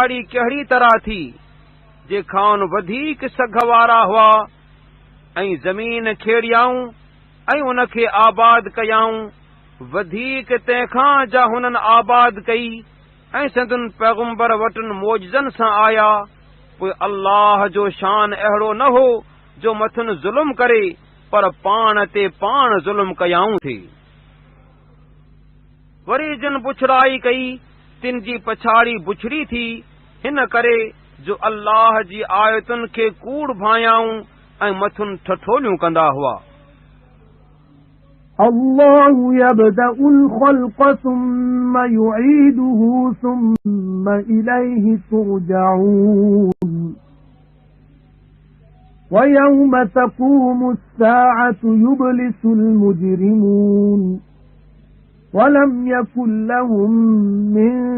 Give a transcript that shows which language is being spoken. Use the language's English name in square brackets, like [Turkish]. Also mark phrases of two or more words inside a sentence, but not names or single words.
[Sindhi] पछाड़ी कहिड़ी तरह थी जेखान वधीक सघ वारा हुआ ऐं ज़मीन खेड़ियाऊं ऐं उनखे आबाद कयाऊं वधीक तंहिंखां जा हुननि आबाद कई ऐं संदुनि पैगुंबर वटि मौजज़नि सां आया पोइ अल्लाह जो शान अहिड़ो न हो जो मथुनि ज़ुल्म करे पर पाण ते पाण ज़ुल्म कयाऊं थे। वरी जिन बुछड़ाई कई तिन जी पछाड़ी बुछड़ी थी हिन करे जो अल्लाह जी आयतुनि खे कूड़ भायाऊं ऐं मथुनि ठठोलियूं कंदा हुआ। [Arabic] الله يبدأ الخلق ثم يعيده ثم إليه ترجعون ويوم تقوم الساعة يبلس المجرمون ولم يكن لهم من